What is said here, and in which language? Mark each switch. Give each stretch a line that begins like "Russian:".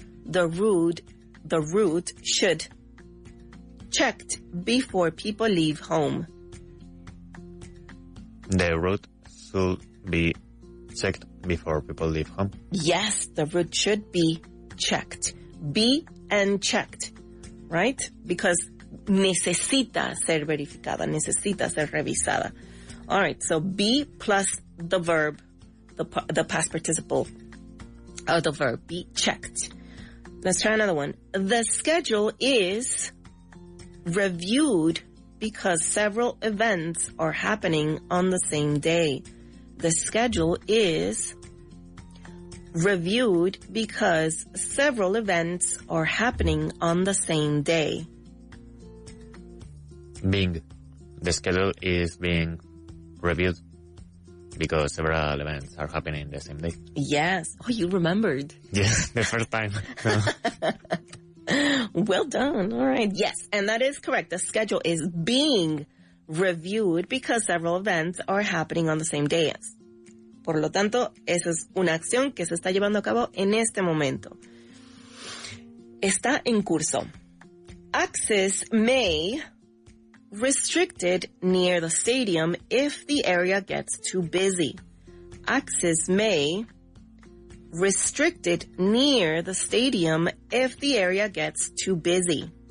English: The route should checked before people leave home. The route should be checked before people leave home. Yes, the route should be checked. Be and checked, right? Because
Spanish: necesita ser verificada, necesita ser revisada.
English: All right, so be plus the verb, the past participle of the verb, be checked. Let's try another one. The schedule is reviewed because several events are happening on the same day. The schedule is reviewed because several events are happening on the same day. Being. The schedule is being reviewed because several events are happening the same day. Yes. Oh, you remembered. Yes, the first time. Well done. All right. Yes, and that is correct. The schedule is being reviewed because several events are happening on the same day.
Spanish: Por lo tanto, esa es una acción que se está llevando a cabo en este momento. Está en curso.
English: Access may restricted near the stadium if the area gets too busy. Access may restricted near the stadium if the area gets too busy.